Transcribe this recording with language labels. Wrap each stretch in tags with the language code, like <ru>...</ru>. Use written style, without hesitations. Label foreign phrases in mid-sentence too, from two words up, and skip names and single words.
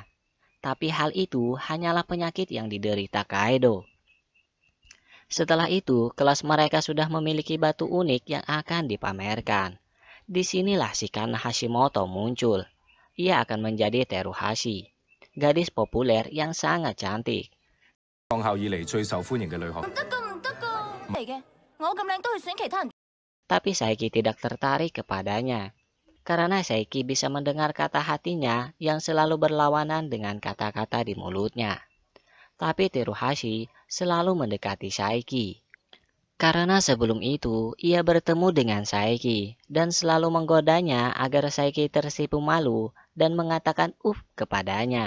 <id>Tapi hal itu hanyalah penyakit yang diderita Kaido. Setelah itu, kelas mereka sudah memiliki batu unik yang akan dipamerkan. Disinilah si Kana Hashimoto muncul. Ia akan menjadi Teruhashi, gadis populer yang sangat cantik.</id> <yue>創校以嚟最受歡迎嘅女學。唔得噶，唔得噶，嚟嘅，我咁靚都去選其他人。</yue> <id>Tapi Saiki tidak tertarik kepadanya. Karena Saiki bisa mendengar kata hatinya yang selalu berlawanan dengan kata-kata di mulutnya. Tapi Teruhashi selalu mendekati Saiki. Karena sebelum itu, ia bertemu dengan Saiki dan selalu menggodanya agar Saiki tersipu malu dan mengatakan kepadanya.</id>